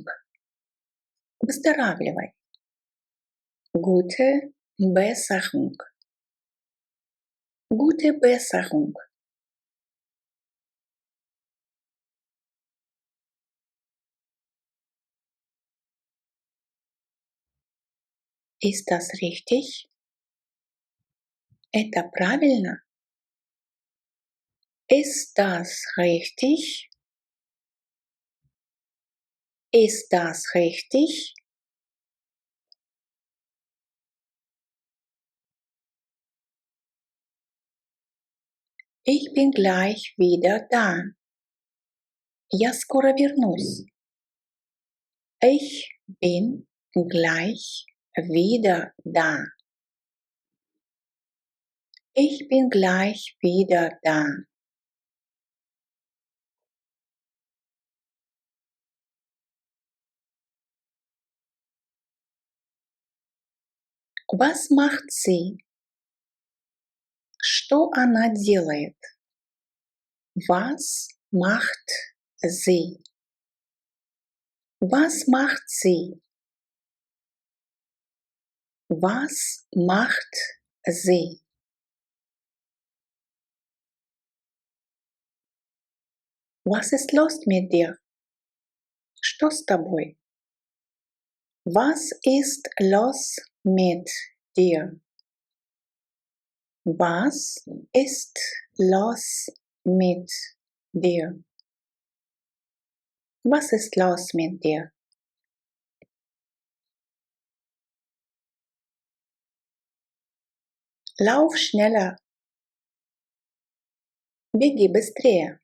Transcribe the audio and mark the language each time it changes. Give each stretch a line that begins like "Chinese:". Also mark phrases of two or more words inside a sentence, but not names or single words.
German: Выздоравливай. Gute Besserung. Gute Besserung. Ist das richtig?
Russian: Это правильно?
German: Ist das richtig? Ist das richtig? Ich bin gleich wieder da.
Russian: Я скоро вернусь.
German: Ich bin gleich wieder da. Ich bin gleich wieder da. Was macht sie?
Russian: Что она делает?
German: Was macht sie? Was macht sie? Was macht sie? Was ist los mit dir?
Russian: Что с тобой?
German: Was ist los mit dir? Was ist los mit dir? Was ist los mit dir? Lauf schneller,
Russian: Беги быстрее.